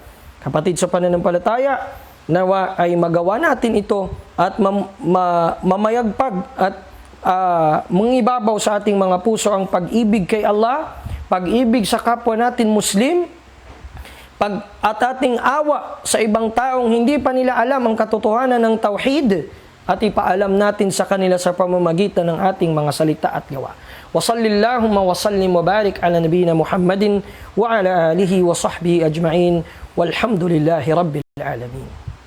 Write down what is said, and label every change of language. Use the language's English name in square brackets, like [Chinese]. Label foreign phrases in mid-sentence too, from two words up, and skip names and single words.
[Filipino] Kapatid sa pananampalataya, nawa ay magawa natin ito at mamayagpag at mangibabaw sa ating mga puso ang pag-ibig kay Allah, pag-ibig sa kapwa natin Muslim, at ating awa sa ibang taong hindi pa nila alam ang katotohanan ng tauhid at ipaalam natin sa kanila sa pamamagitan ng ating mga salita at gawa. [Arabic] وصل اللهم وسلم وبارك على نبينا محمد وعلى آله وصحبه أجمعين والحمد لله رب العالمين.